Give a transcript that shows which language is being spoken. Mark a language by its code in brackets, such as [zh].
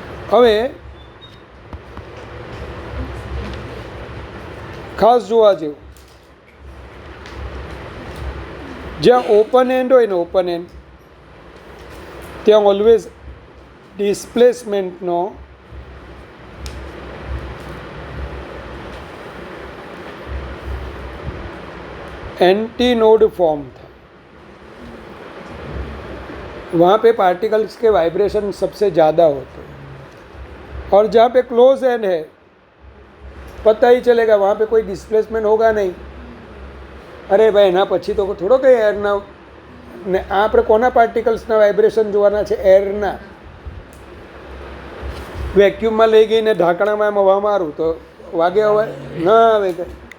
[gu] હવે ખાસ જોવા જેવું, જ્યાં ઓપન એન્ડ હોય ને, ઓપન એન્ડ, ત્યાં ઓલવેઝ ડિસ્પ્લેસમેન્ટનો [hi] एंटी नोड फॉर्म था. वहाँ पे पार्टिकल्स के वाइब्रेशन सबसे ज़्यादा होते हैं. और जहाँ पे क्लोज एंड है, पता ही चलेगा वहाँ पे कोई डिस्प्लेसमेंट होगा नहीं. अरे भाई [gu] એના પછી તો થોડો કંઈ એરના ને આપણે કોના પાર્ટિકલ્સના વાઇબ્રેશન જોવાના છે? એરના. વેક્યુમમાં લઈ ગઈને ઢાંકણામાં એમ હવા મારું તો વાગે હવે ના આવે કંઈ.